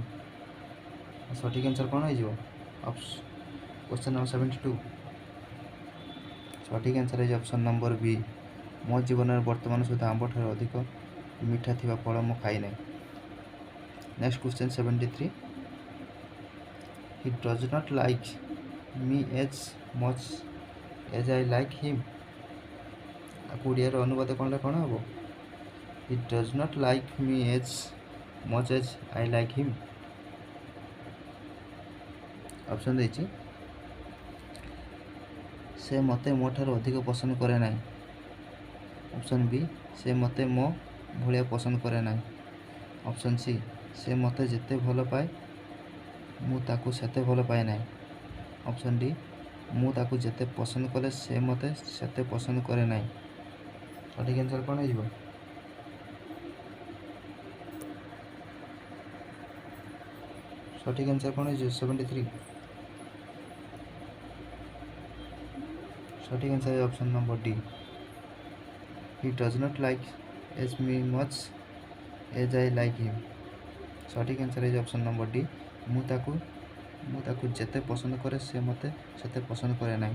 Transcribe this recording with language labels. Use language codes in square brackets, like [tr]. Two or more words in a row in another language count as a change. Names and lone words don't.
[or] ସଠିକ୍ ଆନ୍ସର୍ କ'ଣ ହେଇଯିବ? [en] question number [or] 72। ସଠିକ୍ ଆନ୍ସର୍ ହେଇଯିବ [en] option number B. [or] ମୋ ଜୀବନରେ ବର୍ତ୍ତମାନ ସୁଦ୍ଧା ଆମ୍ବଠାରୁ ଅଧିକ ମିଠା ଥିବା ଫଳ ମୁଁ ଖାଇନାହିଁ। [en] next question 73. He does not like me as much as I like him. [or] ଓଡ଼ିଆର ଅନୁବାଦ କଲେ କ'ଣ ହେବ? [en] He does not like me as much as I like him. [or] ଅପସନ୍ ଦେଇଛି ସେ ମୋତେ ମୋ ଠାରୁ ଅଧିକ ପସନ୍ଦ କରେ ନାହିଁ। [en] option B [or] ସେ ମୋତେ ମୋ ଭଳିଆ ପସନ୍ଦ କରେ ନାହିଁ। [en] option C [or] ସେ ମୋତେ ଯେତେ ଭଲ ପାଏ ମୁଁ ତାକୁ ସେତେ ଭଲ ପାଏ ନାହିଁ। [en] option D [or] ମୁଁ ତାକୁ ଯେତେ ପସନ୍ଦ କଲେ ସେ ମୋତେ ସେତେ ପସନ୍ଦ କରେ ନାହିଁ। ସଠିକ୍ ଆନ୍ସର୍ କ'ଣ ହେଇଯିବ? ସଠିକ୍ ଆନ୍ସର୍ କ'ଣ ହେଇଯିବ? 73। [en] ସଠିକ୍ answer is option number D. He does not like as me much as I like him. ସଠିକ୍ answer is option number D. [or] ମୁଁ ତାକୁ ଯେତେ ପସନ୍ଦ କରେ ସେ ମୋତେ ସେତେ ପସନ୍ଦ କରେ ନାହିଁ।